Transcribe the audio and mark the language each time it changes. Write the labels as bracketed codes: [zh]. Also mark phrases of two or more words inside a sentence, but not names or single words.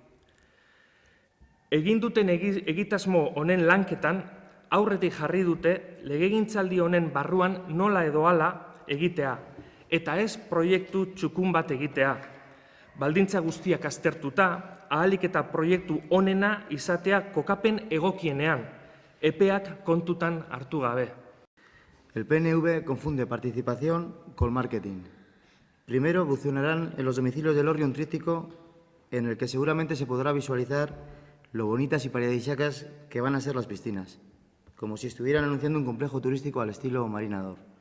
[eu] Egin duten egitasmo honen lanketan, aurretik jarri dute legegintzaldi honen barruan nola edo hala egitea, eta ez proiektu txukun bat egitea. Baldintza guztiak aztertuta, ahalik eta proiektu onena izatea kokapen egokienean, epeak kontutan hartu gabe. [es] El PNV confunde participación con marketing. Primero funcionarán en los domicilios del Elorrio un tríptico en el que seguramente se podrá visualizar lo bonitas y paradisíacas que van a ser las piscinas, como si estuvieran anunciando un complejo turístico al estilo Marinador.